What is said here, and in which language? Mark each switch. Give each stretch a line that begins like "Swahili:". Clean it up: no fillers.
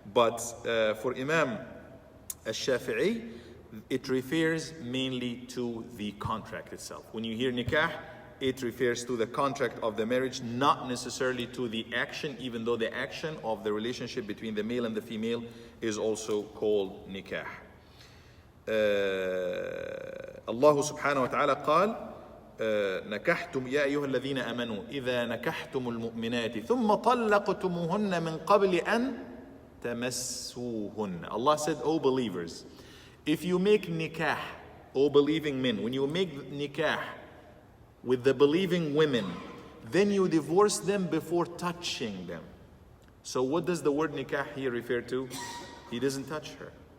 English: But for Imam al-Shafi'i, it refers mainly to the contract itself. When you hear nikah, it refers to the contract of the marriage, not necessarily to the action, even though the action of the relationship between the male and the female is also called nikah.
Arabic: Allah subhanahu wa ta'ala قال نكحتم يا أيها الذين آمنوا إذا نكحتم المؤمنات ثم طلقتموهن من قبل أن تمسوهن.
English: Allah said, O believers, if you make nikah, O believing men, when you make nikah with the believing women, then you divorce them before touching them. So what does the word nikah here refer to? He doesn't touch her.